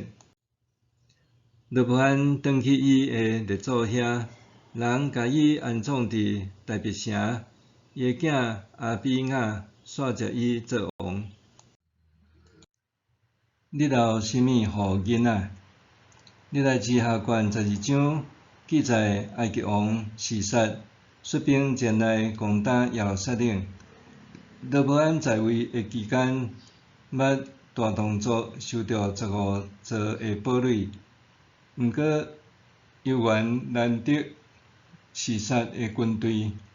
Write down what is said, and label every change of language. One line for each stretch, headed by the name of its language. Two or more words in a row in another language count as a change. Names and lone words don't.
Min Nan Chinese: 罗波安转去伊的列祖遐，人甲伊安葬伫大别城，伊的囝阿比雅续接伊做王。你有啥物予囡仔？历代志下卷12章记载埃及王示撒率兵前来攻打耶路撒冷。罗波安在位的期间，捌大动作收着15座的堡垒，毋过犹原难得示撒的军队。